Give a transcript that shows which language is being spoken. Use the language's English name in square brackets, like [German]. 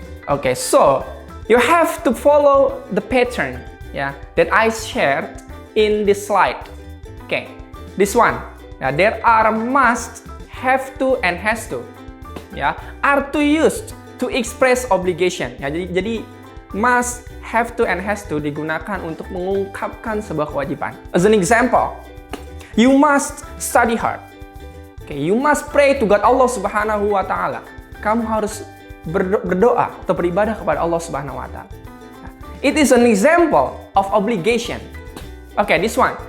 [English] Okay, so you have to follow the pattern, that I shared in this slide. Okay, this one. There are must, have to, and has to. Are to used to express obligation. [Indonesian] Jadi must, have to, and has to digunakan untuk mengungkapkan sebuah kewajiban. [English] As an example, you must study hard. Okay, you must pray to God Allah Subhanahu wa Ta'ala. [Indonesian] Kamu harus berdoa atau beribadah kepada Allah Subhanahu wa Ta'ala. [English] It is an example of obligation. Okay, this one.